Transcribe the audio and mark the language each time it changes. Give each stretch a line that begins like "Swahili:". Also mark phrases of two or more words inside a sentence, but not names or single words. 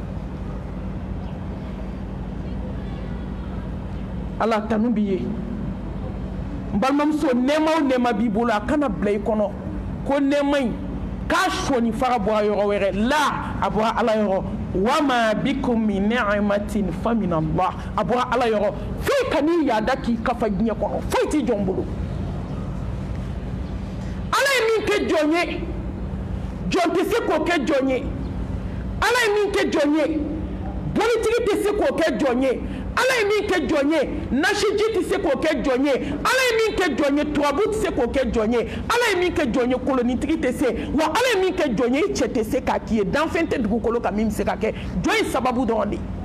Bambara: ala tanu b'i ye n balimamuso nɛɛma o nɛɛma b'i bolo a kana bila i kɔnɔ ko nɛɛma in k'a sɔni fara bɔra yɔrɔ wɛrɛ la a bɔra ala yɔrɔ
Arabic: وما بكم من نعمة فمن الله
Bambara: a bɔra ala yɔrɔ foyi ka n'i yaada k'i kafa diɲɛ kɔnɔ foyi t'i jɔn bolo ala ye min kɛ jɔn ye jɔn tɛ se k'o kɛ jɔn ye ala ye min kɛ jɔn ye bolitigi tɛ se k'o kɛ jɔn ye ala ye min kɛ jɔn ye nasiji tɛ se k'o kɛ jɔn ye ala ye min kɛ jɔn ye tubabu tɛ se k'o kɛ jɔn ye ala ye min kɛ jɔn ye kolonitigi tɛ se wa ala ye min kɛ jɔn ye i cɛ tɛ se k'a k'i ye danfɛn tɛ dugukolo kan min bɛ se ka kɛ jɔn ye sababu dɔrɔn de